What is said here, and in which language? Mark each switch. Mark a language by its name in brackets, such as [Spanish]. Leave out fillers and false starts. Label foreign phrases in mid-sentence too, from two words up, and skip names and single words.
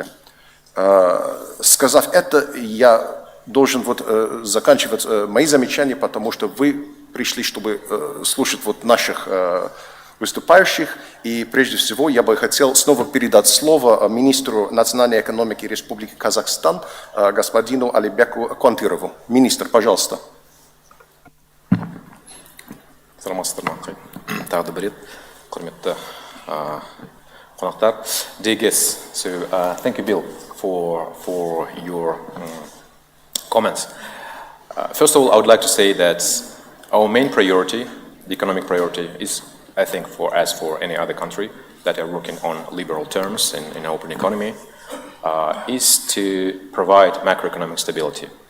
[Russian] Сказав это, я должен вот заканчивать мои замечания, потому что вы пришли, чтобы слушать вот наших выступающих. И прежде всего я бы хотел снова передать слово министру национальной экономики Республики Казахстан, господину Алибеку Контырову. Министр, пожалуйста. [Kazakh] Саламатсыздар ма? Тағы да бір рет, құрметті қонақтар. [English] Dear guests, so thank you, Bill, for your comments. First of all, I would like to say that our main priority, the economic priority, is, I think, for any other country that are working on liberal terms in an open economy, is to provide macroeconomic stability.